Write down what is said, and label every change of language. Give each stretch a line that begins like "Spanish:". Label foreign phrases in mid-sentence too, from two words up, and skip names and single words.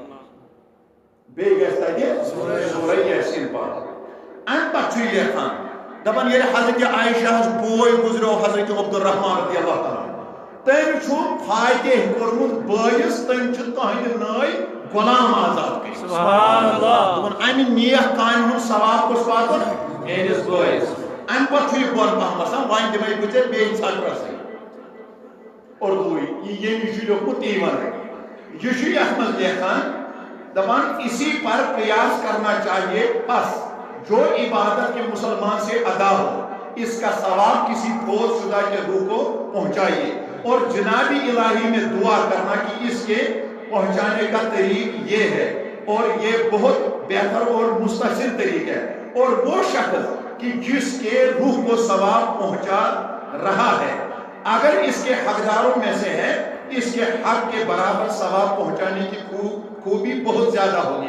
Kashmiri: بیٚیہِ گژھِ تتہِ سورہ یاسین پرُن امہِ پتہٕ چھُ یہِ لیکھان دپان ییٚلہِ حضرتِ عائشہ ہس بوے گُزریو حضرتِ عبدالرحمان
Arabic: رضی اللہ تعالیٰ
Kashmiri: تٔمۍ چھُ فاتح کوٚرمُت بٲیِس تٔمۍ چھِ تُہنٛدِ نٲے غلام آزاد کٔرِتھ
Arabic: سبحان اللہ
Kashmiri: دپان امہِ نیک کامہِ ہُنٛد ثواب کُس واتُن میٲنِس بٲیِس امہِ پتہٕ چھُ یہِ بۄن پہم وسان وۄنۍ دِمے بہٕ ژےٚ بیٚیہِ ژھٹرسٕے اردوٗوٕے یہِ ییٚمہِ چھُ لیوٚکھمُت تی وَنہٕ یہِ چھُ یتھ منٛز لیکھان دبان
Urdu: اسی پر قیاس کرنا چاہیے، بس جو عبادت کے مسلمان سے ادا ہو اس کا ثواب کسی فوت شدہ کے روح کو پہنچائیے، اور جناب الہی میں دعا کرنا کہ اس کے پہنچانے کا طریق یہ ہے، اور یہ بہت بہتر اور مستحسن طریق ہے، اور وہ شخص کہ جس کے روح کو ثواب پہنچا رہا ہے اگر اس کے حقداروں میں سے ہے، اس کے حق کے برابر ثواب پہنچانے کی خوبی بہت زیادہ ہوگی۔